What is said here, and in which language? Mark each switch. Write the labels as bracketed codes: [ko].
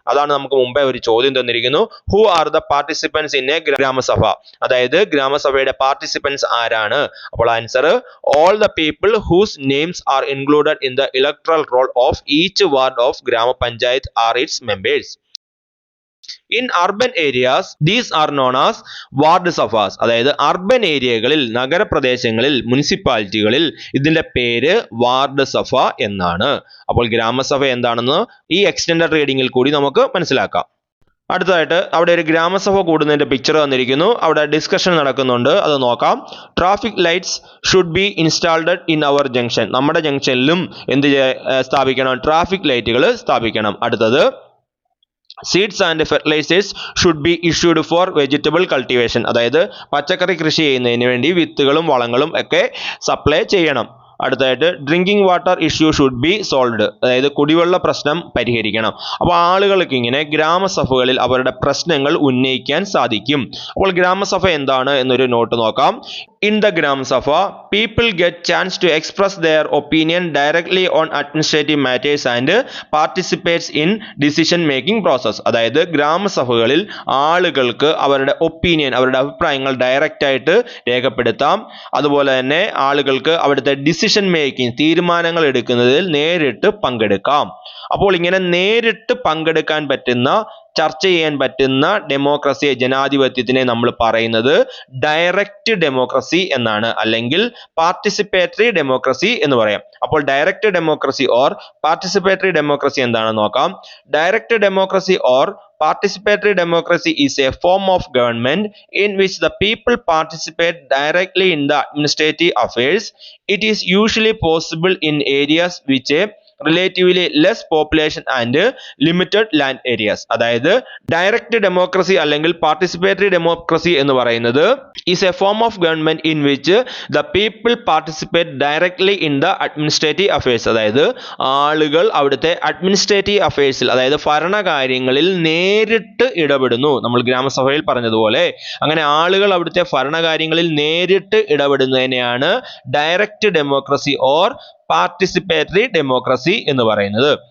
[ml] അതാണ് നമുക്ക് മുമ്പേ ഒരു ചോദ്യം തന്നിരിക്കുന്നു. [en] who are the participants in a Gram Sabha, [ml] അതായത് ഗ്രാമസഭയുടെ പാർട്ടിസിപ്പൻസ് ആരാണ്? [en] അപ്പോൾ answer all the people whose names are included in the electoral roll of each ward of Gram Panchayat are its members. In urban areas, these are known as ward sabhas. [ml] അതായത് urban ഏരിയകളിൽ, നഗരപ്രദേശങ്ങളിൽ, മുനിസിപ്പാലിറ്റികളിൽ ഇതിന്റെ പേര് ward സഭ എന്നാണ്. അപ്പോൾ ഗ്രാമസഭ എന്താണെന്ന് ഈ എക്സ്റ്റൻഡഡ് റീഡിങ്ങിൽ കൂടി നമുക്ക് മനസ്സിലാക്കാം. അടുത്തതായിട്ട് അവിടെ ഒരു ഗ്രാമസഭ കൂടുന്നതിന്റെ പിക്ചർ തന്നിരിക്കുന്നു. അവിടെ ഡിസ്കഷൻ നടക്കുന്നുണ്ട്, അത് നോക്കാം. [en] Traffic lights should be installed in our junction. [ml] നമ്മുടെ ജംഗ്ഷനിലും എന്ത് സ്ഥാപിക്കണം? ട്രാഫിക് ലൈറ്റുകൾ സ്ഥാപിക്കണം. [en] അടുത്തത് seeds and fertilisers should be issued for vegetable cultivation. [ml] അതായത് പച്ചക്കറി കൃഷി ചെയ്യുന്നതിന് വേണ്ടി വിത്തുകളും വളങ്ങളും ഒക്കെ സപ്ലൈ ചെയ്യണം. [en] അടുത്തായിട്ട് drinking water issue should be solved. [ml] അതായത് കുടിവെള്ള പ്രശ്നം പരിഹരിക്കണം. അപ്പോൾ ആളുകൾക്ക് ഇങ്ങനെ ഗ്രാമസഭകളിൽ അവരുടെ പ്രശ്നങ്ങൾ ഉന്നയിക്കാൻ സാധിക്കും. അപ്പോൾ ഗ്രാമസഭ എന്താണ് എന്നൊരു നോട്ട് നോക്കാം. [en] In the Gram Sabha, people get chance to express their opinion directly on administrative matters and participates in decision making process. [ml] അതായത് ഗ്രാമസഭകളിൽ ആളുകൾക്ക് അവരുടെ ഒപ്പീനിയൻ, അവരുടെ അഭിപ്രായങ്ങൾ ഡയറക്റ്റ് ആയിട്ട് രേഖപ്പെടുത്താം. അതുപോലെ തന്നെ ആളുകൾക്ക് അവിടുത്തെ ഡിസിഷൻ മേക്കിംഗ്, തീരുമാനങ്ങൾ എടുക്കുന്നതിൽ നേരിട്ട് പങ്കെടുക്കാം. അപ്പോൾ ഇങ്ങനെ നേരിട്ട് പങ്കെടുക്കാൻ പറ്റുന്ന, ചർച്ച ചെയ്യാൻ പറ്റുന്ന ഡെമോക്രസിയെ, ജനാധിപത്യത്തിനെ നമ്മൾ പറയുന്നത് ഡയറക്റ്റ് ഡെമോക്രസി എന്നാണ്, അല്ലെങ്കിൽ പാർട്ടിസിപ്പേറ്ററി ഡെമോക്രസി എന്ന് പറയാം. അപ്പോൾ direct democracy or participatory democracy എന്താണെന്ന് നോക്കാം. [en] Direct democracy or participatory democracy is a form of government in which the people participate directly in the administrative affairs. It is usually possible in areas which a relatively less population and limited land areas. [ml] അതായത് direct democracy അല്ലെങ്കിൽ participatory democracy എന്ന് പറയുന്നത് [en] is a form of government in which the people participate directly in the administrative affairs. [ml] അതായത് ആളുകൾ അവിടുത്തെ administrative അഫയേഴ്സിൽ, അതായത് ഭരണകാര്യങ്ങളിൽ നേരിട്ട് ഇടപെടുന്നു. നമ്മൾ ഗ്രാമസഭയിൽ പറഞ്ഞതുപോലെ അങ്ങനെ ആളുകൾ അവിടുത്തെ ഭരണകാര്യങ്ങളിൽ നേരിട്ട് ഇടപെടുന്നതിനെയാണ് direct democracy or participatory democracy എന്ന് പറയുന്നത്.